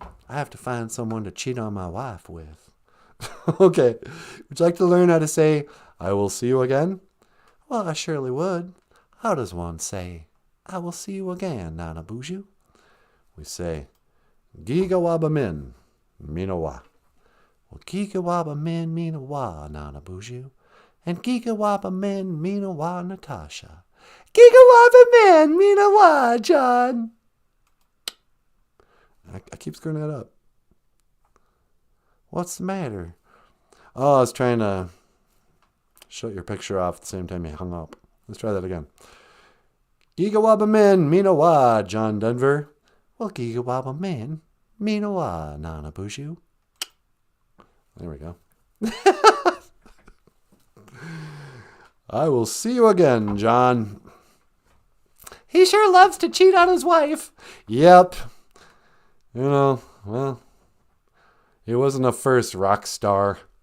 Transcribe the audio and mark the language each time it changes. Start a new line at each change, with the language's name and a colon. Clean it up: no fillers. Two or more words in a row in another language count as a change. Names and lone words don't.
English: I have to find someone to cheat on my wife with. Okay. Would you like to learn how to say, I will see you again? Well, I surely would. How does one say, I will see you again, NINOONDEMINIKWE? We say,
Ojibwa: Giga waba min, minawa. Well, Giga waba min minawa, NINOONDEMINIKWE. And Giga waba min minawa, Natasha. Giga waba min minawa, John.
English: I keep screwing that up. What's the matter? Oh, I was trying to shut your picture off at the same time you hung up. Let's try that again.
Ojibwa: Giga waba min, minawa, John Denver. Well, Giga waba min minawa, NINOONDEMINIKWE.
English: There we go. I will see you again, John. He sure loves to cheat on his wife. Yep. You know, well, he wasn't a first rock star.